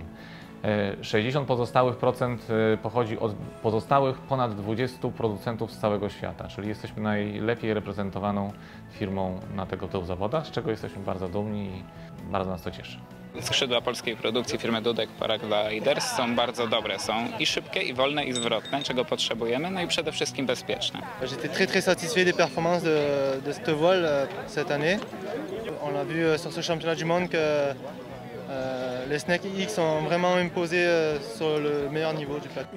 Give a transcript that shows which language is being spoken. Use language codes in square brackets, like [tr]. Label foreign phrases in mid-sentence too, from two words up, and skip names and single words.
[pl] 60% pozostałych pochodzi od pozostałych ponad 20 producentów z całego świata, czyli jesteśmy najlepiej reprezentowaną firmą na tego typu zawodach, z czego jesteśmy bardzo dumni i bardzo nas to cieszy. Skrzydła polskiej produkcji firmy Dudek Paragliders są bardzo dobre. Są i szybkie, i wolne, i zwrotne, czego potrzebujemy, no i przede wszystkim bezpieczne. [fr] J'étais très satisfait des performances de cette voile cette année. On a vu sur ce championnat du monde que les Snake X sont vraiment imposés sur le meilleur niveau du plateau.